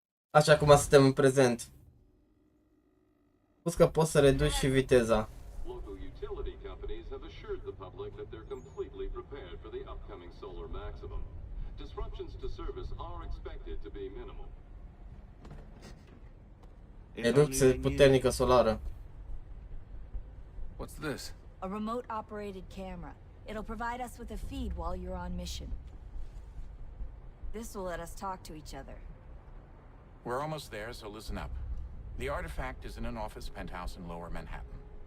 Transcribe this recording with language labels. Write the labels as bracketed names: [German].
[Romanian] Așa cum suntem în prezent. Spus că poți să reduci și viteza. [English] Local utility companies have assured the public that they're completely prepared for the upcoming solar maximum. Disruptions to service are expected to be minimal. [Romanian] Erupție puternică solară. [English] What's this? A remote-operated camera. It'll provide us with a feed while you're on mission. This will let us talk to each other. We're almost there, so listen up. The artifact is in an office penthouse in Lower Manhattan.